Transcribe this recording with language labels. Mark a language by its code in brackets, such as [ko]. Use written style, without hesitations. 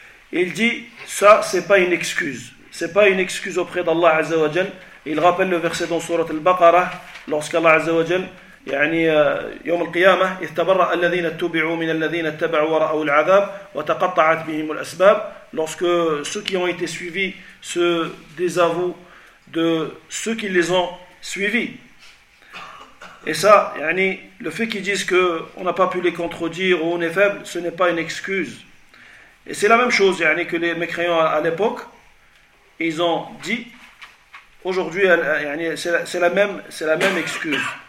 [fr] Il dit, ça, c'est pas une excuse. C'est pas une excuse auprès d'Allah Azza wa Jal. Il rappelle le verset dans Sourate Al-Baqarah, lorsqu'Allah Azza wa Jal, [ar] يوم القيامة, اتبرأ الذين اتبعوا من الذين اتبعوا ورأوا العذاب وتقطعت بهم الأسباب. [fr] Lorsque ceux qui ont été suivis se désavouent de ceux qui les ont suivis. Et ça, le fait qu'ils disent qu'on n'a pas pu les contredire ou on est faible, ce n'est pas une excuse. Et c'est la même chose que les mécréants à l'époque, ils ont dit, aujourd'hui, c'est la même excuse.